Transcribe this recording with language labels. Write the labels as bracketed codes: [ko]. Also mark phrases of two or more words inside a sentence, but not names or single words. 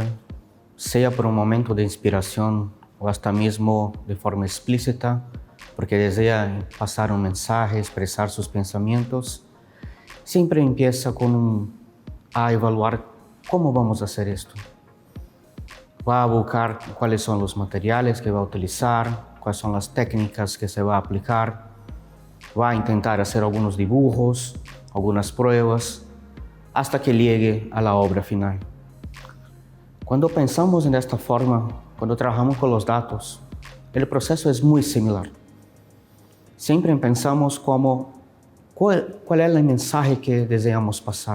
[pt] seja por um momento de inspiração ou até mesmo de forma explícita, porque deseja passar um mensagem, expressar seus pensamentos, sempre [es] empieza a evaluar [pt] como vamos fazer isto. Vai buscar quais são os materiais que vai utilizar, quais são as técnicas que se vai aplicar, vai tentar fazer alguns dibujos, algumas [es] pruebas, hasta que llegue a la obra final. Cuando pensamos en esta forma, cuando trabajamos con los datos, el proceso es muy similar. Siempre pensamos cuál es el mensaje que deseamos pasar.